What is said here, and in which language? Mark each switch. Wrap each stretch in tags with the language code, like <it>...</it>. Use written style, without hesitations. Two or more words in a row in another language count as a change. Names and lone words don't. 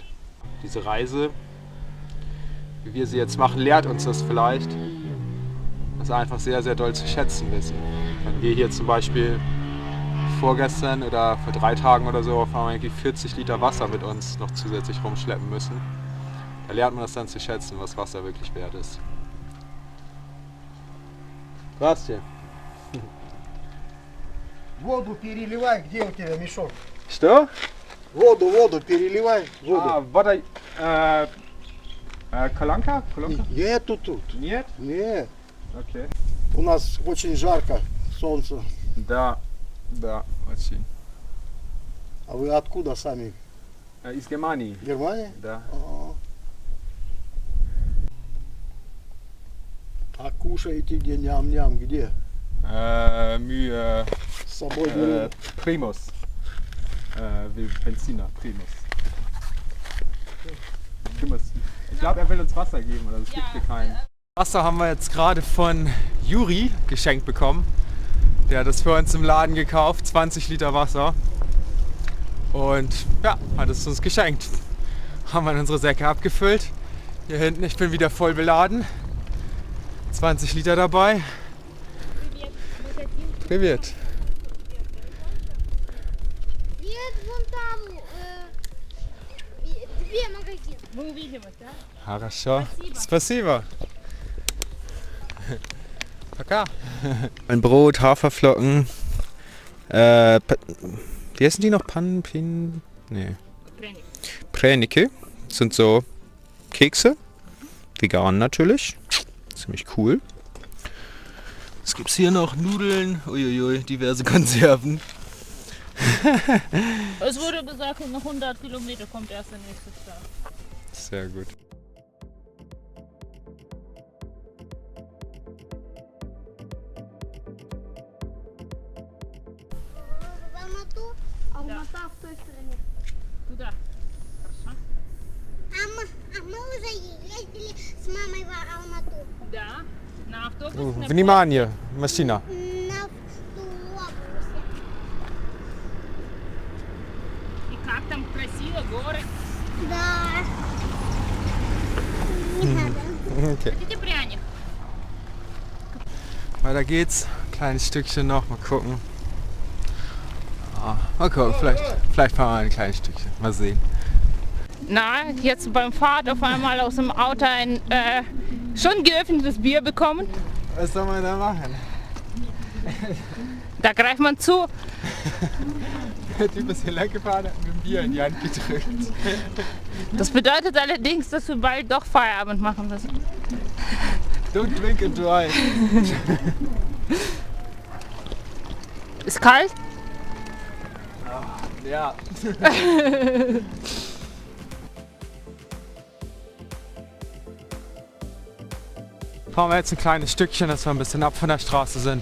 <de>Diese Reise, wie wir sie jetzt machen, lehrt uns das vielleicht, das einfach sehr, sehr doll zu schätzen wissen. Wenn wir hier zum Beispiel vorgestern oder vor 3 Tagen oder so auf einmal irgendwie 40 Liter Wasser mit uns noch zusätzlich rumschleppen müssen, Da lernt man das dann zu schätzen, was Wasser wirklich wert ist.</de> <ru>Здравствуйте. Воду переливай, где у тебя мешок? Что? Воду переливай. Воду. вода... Kolanka? Нету тут. Нет? Нет. Okay. У нас очень жарко, солнце. Да, очень. А вы откуда сами? Из Германии. Германия? Да. А кушаете где ням-ням, где? С собой берете?</ru> <de>Primus. Benziner, Primus. Ich glaube, er will uns Wasser geben, oder es gibt hier keinen. Wasser haben wir jetzt gerade von Juri geschenkt bekommen. Der hat das für uns im Laden gekauft, 20 Liter Wasser. Und ja, hat es uns geschenkt. Haben wir in unsere Säcke abgefüllt. Hier hinten, ich bin wieder voll beladen. 20 Liter dabei.</de> <ru>Привет. Нет, вон там две магазины. Мы увидим это, да? Хорошо. Спасибо. Пока.</ru> <de>Ein Brot, Haferflocken. Wie heißen die noch? Nee. Pränike. Sind so Kekse. Vegan natürlich. Ziemlich cool. Was gibt's hier noch? Nudeln. Uiuiui, diverse Konserven. Es wurde gesagt, nach 100 Kilometer kommt erst der nächste Start. Sehr gut.</de> <ru>В Алмату, а Алмата в той стороне. Туда. Хорошо? А мы уже ездили с мамой в Алмату. Да. На автобус. Внимание, машина. На автобусе. И как там красиво, горы. Да. Не надо. Okay. Хотите пряник?</ru> <de>Weiter geht's. Kleines Stückchen noch, mal gucken. Mal gucken, vielleicht fahren wir ein kleines Stückchen. Mal sehen. Na, jetzt beim Fahrt auf einmal aus dem Auto ein schon geöffnetes Bier bekommen. Was soll man da machen? Da greift man zu. Der Typ ist hier lang gefahren, hat mir ein Bier in die Hand gedrückt. Das bedeutet allerdings, dass wir bald doch Feierabend machen müssen.</de> <en>Don't drink and drive.</en> <de>Ist kalt? Ja. Fahren wir jetzt ein kleines Stückchen, dass wir ein bisschen ab von der Straße sind.</de>